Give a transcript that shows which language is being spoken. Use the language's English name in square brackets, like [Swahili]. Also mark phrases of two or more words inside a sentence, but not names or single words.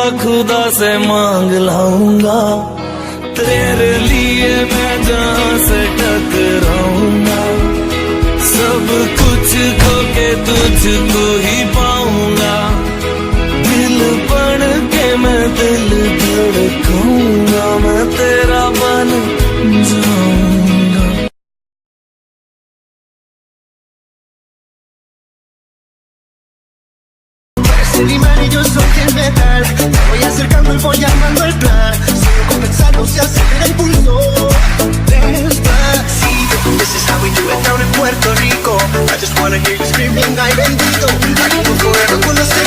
[Hindi] खुदा से मांग लाऊंगा, तेरे लिए मैं जहां से टकराऊंगा, सब कुछ खो के तुझको ही पाऊंगा, दिल पढ़ के मैं दिल धड़काऊंगा, मैं तेरा बन जाऊंगा। [Spanish] Imán y yo soy el metal. Me voy acercando y voy armando el plan. Sigo compensando, se acelera el pulso. Despacito. [English] This is how we do it down in Puerto Rico. I just wanna hear you screaming, [Spanish] ay bendito. [English] I can go forever [Spanish] con